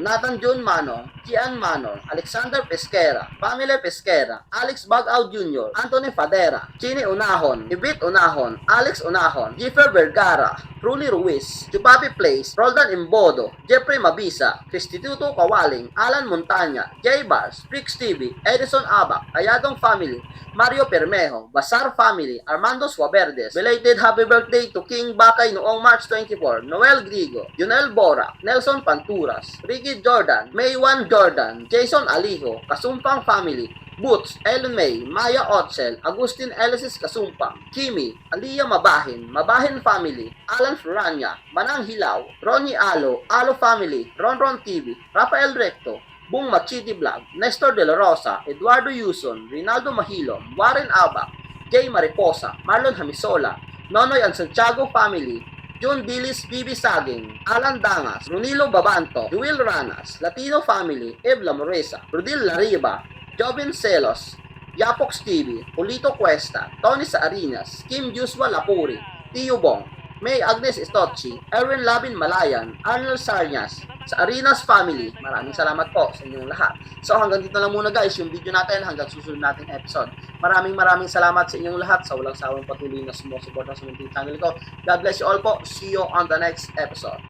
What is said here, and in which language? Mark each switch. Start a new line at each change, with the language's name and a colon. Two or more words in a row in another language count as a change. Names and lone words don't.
Filipino: Nathan John Manong, Gian Manong, Alexander Pesquera, Pamela Pesquera, Alex Bagaw Jr., Anthony Fadera, Chini Unahon, Ibit Unahon, Alex Unahon, Jeffer Vergara, Truly Ruiz, Chupapi Place, Roldan Imbodo, Jeffrey Mabisa, Cristituto Kawaling, Alan Montaña, Jay Bars, Prix TV, Edison Abac, Ayadong Family, Mario Permejo, Basar Family, Armando Suaverdes.
English: Belated happy birthday to King Bakay noong March 24,
Filipino: Noel Grigo, Junel Bora, Nelson Panturas, Ricky Jordan, Maywan Jordan, Jason Alijo, Kasumpang Family, Boots, Ellen May, Maya Otzel, Agustin Elisis Kasumpang, Kimi, Aliyah Mabahin, Mabahin Family, Alan Florania, Manang Hilaw, Ronnie Alo, Alo Family, Ronron TV, Rafael Recto, Bung Machiti Vlog, Nestor De La Rosa, Eduardo Yuson, Rinaldo Mahilom, Warren Abac, Jay Mariposa, Marlon Hamisola, Nonoy and Santiago family, June Dilis, Bibi Saging, Alan Dangas, Runilo Babanto, Joel Ranas, Latino Family, Evla Moresa, Rodil Lariba, Jovin Celos, Yapox TV, Polito Cuesta, Tony Saarinas, Kim Juswa Lapuri, Tio Bong, May Agnes Estocci, Erwin Labin Malayan, Arnold Sarnias, sa Arinas Family. Maraming salamat po sa inyong lahat. So hanggang dito lang muna guys yung video natin hanggang susunod nating episode. Maraming salamat sa inyong lahat sa walang sawang patuloy na sumusuporta sa munting channel ko.
English: God bless you all po. See you on the next episode.